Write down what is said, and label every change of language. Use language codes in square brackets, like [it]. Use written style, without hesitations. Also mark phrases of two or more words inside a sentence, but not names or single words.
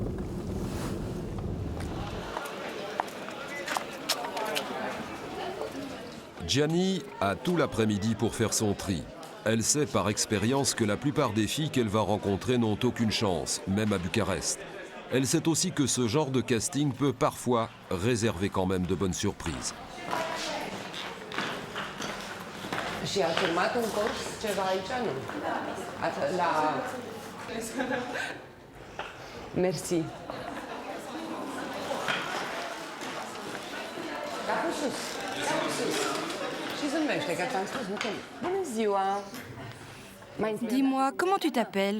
[fr] Gianni a tout l'après-midi pour faire son tri. Elle sait par expérience que la plupart des filles qu'elle va rencontrer n'ont aucune chance, même à Bucarest. Elle sait aussi que ce genre de casting peut parfois réserver quand même de bonnes surprises. [ro] Și ați urmat un curs ceva aici, nu? [fr] Merci. Dis-moi, comment tu t'appelles?